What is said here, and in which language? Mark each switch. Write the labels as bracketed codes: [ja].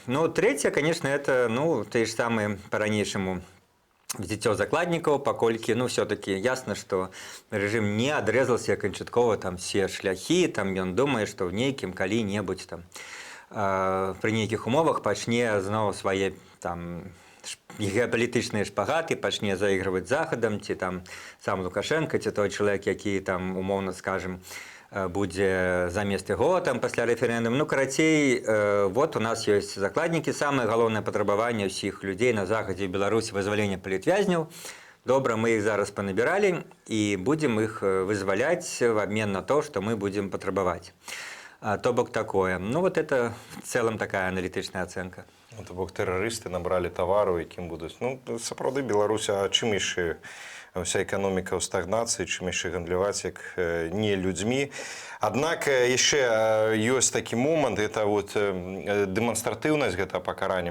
[be] Ну, трэцяе, конечно, это, тыя ж самыя па-ранейшаму дзіцё закладнікаў, паколькі, все-таки ясна, што рэжым не адрэзаўся канчаткова там все шляхі, там ён думае, што ў нейкім калі-небудзь там пры нейкіх умовах пачне зноў свае там геапалітычныя шпагаты, пачне заігрываць захадам, ці там сам Лукашенко, ці той чалавек, які там, умоўна скажем, будзе замест яго там пасля рэферэндуму. Ну, карацей, вот у нас ёсць закладнікі. Самае галоўнае патрабаванне ўсіх людзей на захадзе Беларусі вызвалення палітвязняў. Добра, мы іх зараз панабіралі і будзем іх вызваляць [ru] в обмен на то, [be] што мы будзем патрабаваць. То бок такое. [ru] Ну, вот это в целом такая аналітычная ацэнка. [be] То бок тэрарысты набралі тавару, якім будуць. Ну, сапраўды, Беларусь, а чым яшчэ? Вся экономика ў стагнацыі, чым яшчэ гандляваць, як не людзьмі. Аднак яшчэ ёсць такі момант, [ru] это вот [be] дэманстратыўнасць гэтага пакарання.